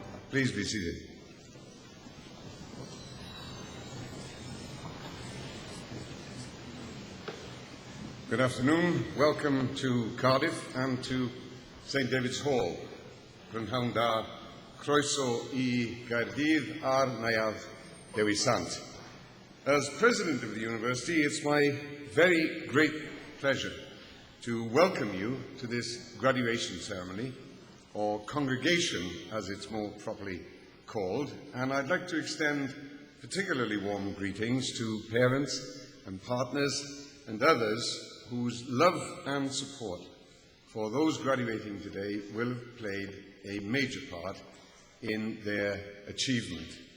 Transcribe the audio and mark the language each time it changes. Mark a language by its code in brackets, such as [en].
[en] Please be seated. Good afternoon. Welcome to Cardiff and to St David's Hall. [cy] Prynhawn da croeso I Gaerdydd a'r Neuadd Dewi Sant. [en] As President of the University, it's my very great pleasure to welcome you to this graduation ceremony, or congregation as it's more properly called, and I'd like to extend particularly warm greetings to parents and partners and others whose love and support for those graduating today will have played a major part in their achievement.